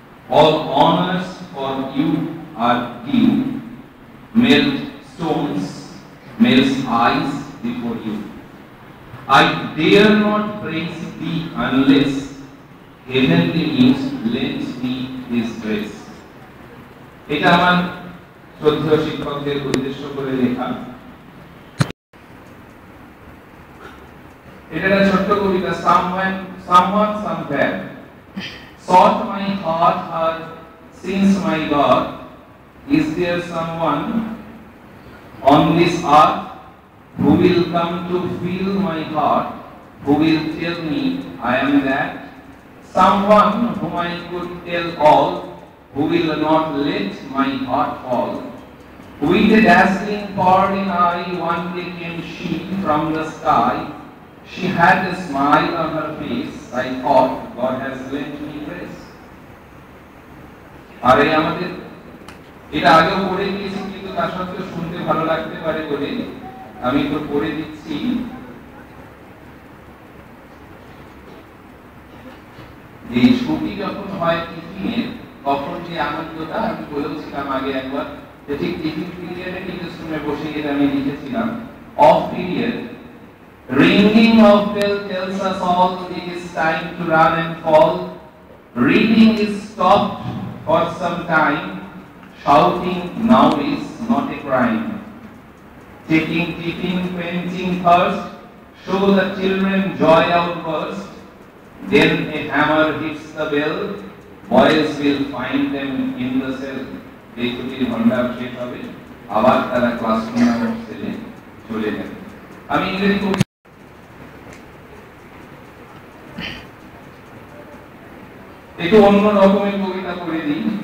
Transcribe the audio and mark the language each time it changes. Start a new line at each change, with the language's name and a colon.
English: All honors for you are due. Melt stones, melt eyes before you. I dare not praise thee unless heavenly muse lends me his grace.
Bangla: এটা আমার শ্রদ্ধেয় শিক্ষকদের উদ্দেশ্য করে লেখা। এটা একটা ছোট্ট কবিতা।
English: someone somewhere sought my heart her since my God. Is there someone on this earth who will come to fill my heart, who will tell me I am that? Someone whom I could tell all, who will not let my heart fall. With a dazzling pearly eye, one day came she from the sky. She had a smile on her face. I thought God has lent me grace.
Bangla: আর এই আমাদের এটা আগেও পড়ে গিয়েছি, কিন্তু তার সত্ত্বেও শুনতে ভালো লাগতে পারে বলে আমি তো পড়ে দিচ্ছি। এই ছুটি যখন হয় টিফিনের, তখন যে আনন্দটা আমি বলেছিলাম আগে একবার, যে ঠিক টিফিন পিরিয়ডে টিচার্স রুমে বসে এটা আমি লিখেছিলাম, of period,
English: ringing of bell tells us all it is time to run and fall. Reading is stopped for some time. Shouting now is not a crime. Taking tiffin, quenching thirst, show the children joy outburst. Then a hammer hits the bell, boys will find them in the cell.
Bangla: এই ছুটির ঘন্টা শেষ হবে, আবার তারা ক্লাসরুমে নামক সেলে চলে যাবে। আমি ইংরেজি একটু অন্য রকমের কবিতা পড়ে দিই।